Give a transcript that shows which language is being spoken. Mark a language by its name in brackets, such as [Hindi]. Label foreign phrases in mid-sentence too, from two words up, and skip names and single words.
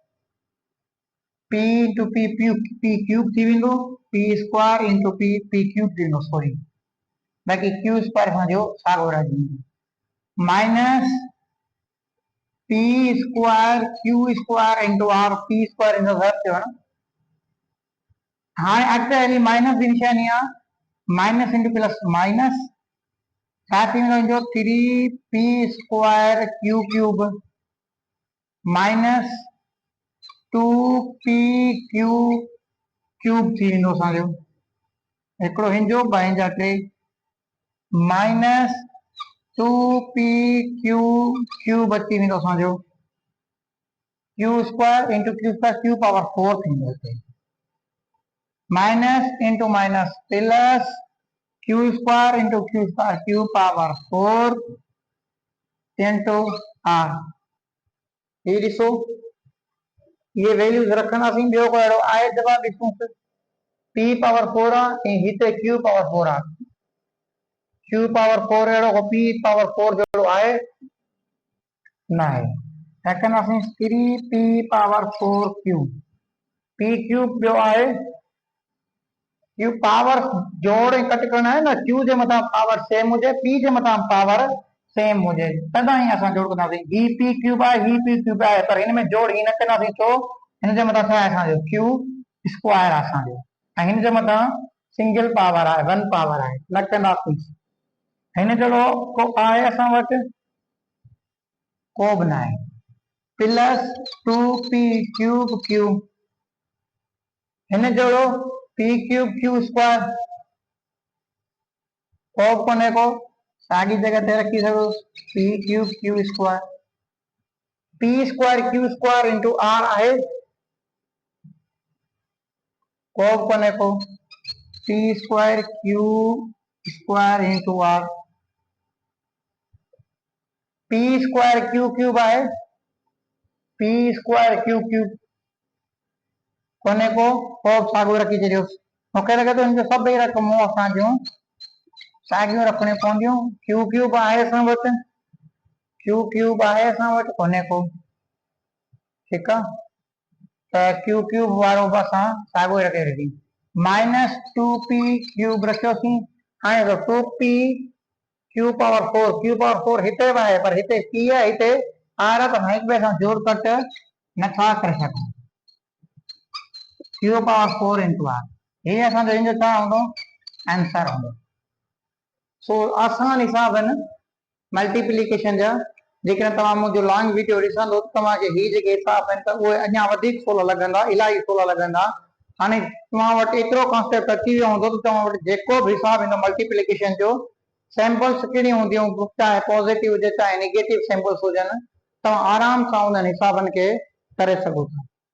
[English] p into p p cube [Sindhi] थी वेंदो [English] p square into p p cube [Sindhi] थी वेंदो सॉरी बाक़ी [English] q square [Sindhi] जो साॻियो रहिजी [English] minus p square q square into r p square [Sindhi] इन ज़रब थियो न हाणे अॻिते हली माइनस जी निशानी आहे [English] minus into plus minus [Sindhi] छा थी वेंदो [English] 3p square q cube minus 2p q cube [Sindhi] थी वेंदो असांजो हिकिड़ो हिनजो ॿ हिन जा टे [English] minus 2p q cube [Sindhi] अची वेंदो असांजो [English] q square into q square q power 4 [Sindhi] थींदो [English] minus into minus plus q square into q square q power 4 into r [Sindhi] ये ॾिसो ये वैल्यूज रखंदासीं ॿियो को अहिड़ो आहे जवाब ॾिसूं [English] p power 4 [Sindhi] आहे ऐं हिते [English] q power 4 [Sindhi] आहे [English] q power 4 [Sindhi] अहिड़ो [English] p power 4 [Sindhi] जहिड़ो आहे न आहे छा कंदासीं [English] 3p power 4 cube p cube [Sindhi] ॿियो आहे [English] q power [Sindhi] जोड़ ऐं कट करणु आहे न q जे मथां [English] power same [Sindhi] हुजे p जे मथां [English] power same [Sindhi] हुजे तॾहिं असां जोड़ कंदासीं ही [English] p cube [Sindhi] आहे ही [English] p cube [Sindhi] आहे पर हिन में जोड़ ही न कंदासीं छो हिन जे मथां छा आहे असांजो [English] q square [Sindhi] आहे असांजो ऐं हिन जे मथां [English] single power [Sindhi] आहे [English] 1 power [Sindhi] आहे न कंदासीं हिन जहिड़ो को आहे असां वटि को बि न आहे [English] plus 2p cube q [Sindhi] हिन जहिड़ो [English] p cube q square [Sindhi] को बि कोन्हे को साॻी जॻह ते रखी सघो [English] p cube q square p square q square into r [Sindhi] आहे को बि कोन्हे को [English] p square q square into r p square q cube [Sindhi] आहे [English] p square q cube [Sindhi] कोने को साॻियो रखी छॾियोसि मूंखे लॻे थो हिनजो सभई रक़मूं असां जूं साॻियूं रखणियूं पवंदियूं [English] q cube [Sindhi] आहे असां वटि [English] q cube [Sindhi] आहे असां वटि कोने को ठीकु आहे त [English] q cube [Sindhi] वारो बि असां साॻियो रखे रखी [English] minus 2p cube [Sindhi] रखियोसीं हाणे त [English] 2p q power 4 [Sindhi] हिते बि आहे पर हिते p आहे हिते r आहे त हिक ॿिए सां जोड़ कट नथा करे सघूं [English] q power 4 into r [Sindhi] ये असांजो हिन जो छा हूंदो आंसर हूंदो सो आसान हिसाब आहिनि मल्टीप्लिकेशन जा जेकॾहिं तव्हां मुंहिंजो [English] long video [Sindhi] ॾिसंदो तव्हांखे ही जेके हिसाब आहिनि त उहे अञा वधीक सवला लॻंदा इलाही सवला लॻंदा हाणे तव्हां वटि एतिरो कॉन्सेप्ट अची वियो हूंदो त तव्हां वटि जेको बि हिसाब ईंदो मल्टीप्लिकेशन जो सैंपल्स कहिड़ियूं हूंदियूं चाहे पॉज़िटिव हुजे चाहे नेगेटिव सैंपल्स हुजनि तव्हां आराम सां उन्हनि हिसाबनि खे करे सघो था